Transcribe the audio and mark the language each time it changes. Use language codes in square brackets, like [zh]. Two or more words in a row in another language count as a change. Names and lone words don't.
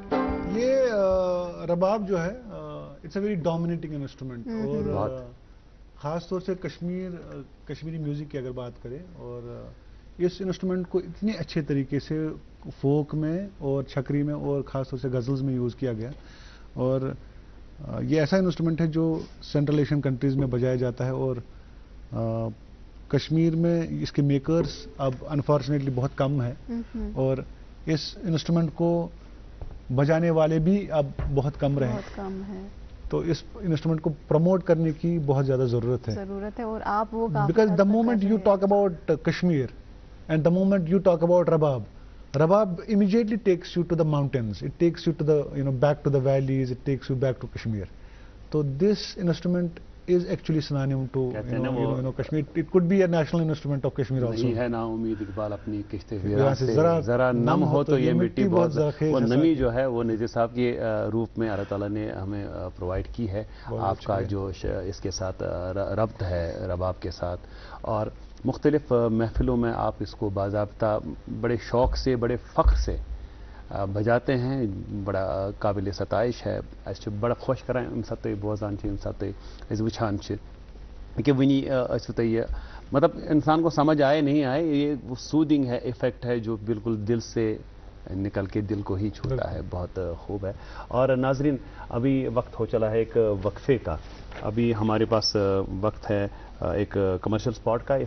[ur] رباب جو ہے [en] it's a very dominating instrument, [ur] और خاص طور سے کشمیری میوزک کی اگر بات کریں اور اس انسٹرومنٹ کو اتنے اچھے طریقے سے فوک میں اور چھکری میں اور خاص طور سے غزلز میں یوز کیا گیا اور یہ ایسا انسٹرومنٹ ہے جو [en] Central Asian countries [ur] میں بجایا جاتا ہے اور کشمیر میں اس کے میکرز اب انفارچونیٹلی بہت کم ہیں اور اس انسٹرومنٹ کو بجانے والے بھی اب بہت کم رہے بہت کم ہے تو اس انسٹرومنٹ کو پروموٹ کرنے کی بہت زیادہ ضرورت ہے اور آپ وہ [en] because the moment you talk about Kashmir and the moment you talk about Rabab immediately takes you to the mountains, it takes you to the back to the valleys, it takes you back to Kashmir. So this instrument is actually synonym to Kashmir. It could be a national instrument of Kashmir also. [ur] نہیں ہے نا امید اقبال اپنی کشتے ویراں سے ذرا نم ہو تو یہ مٹی بہت وہ نمی جو ہے وہ نذیر صاحب کے روپ میں اللہ تعالیٰ نے ہمیں پرووائڈ کی ہے. آپ کا جو اس کے ساتھ ربط ہے رباب کے ساتھ اور مختلف محفلوں میں آپ اس کو باضابطہ بڑے شوق سے بڑے فخر سے بجاتے ہیں. بڑا قابل ستائش ہے. [ks] اس بڑا خوش کران ام سات بوزان ام سات وچھان [ur] کہ ونی تو یہ مطلب انسان کو سمجھ آئے نہیں آئے یہ سودنگ ہے ایفیکٹ ہے جو بالکل دل سے نکل کے دل کو ہی چھوتا ہے. بہت خوب ہے. اور ناظرین ابھی وقت ہو چلا ہے ایک وقفے کا. ابھی ہمارے پاس وقت ہے ایک کمرشل سپاٹ کا.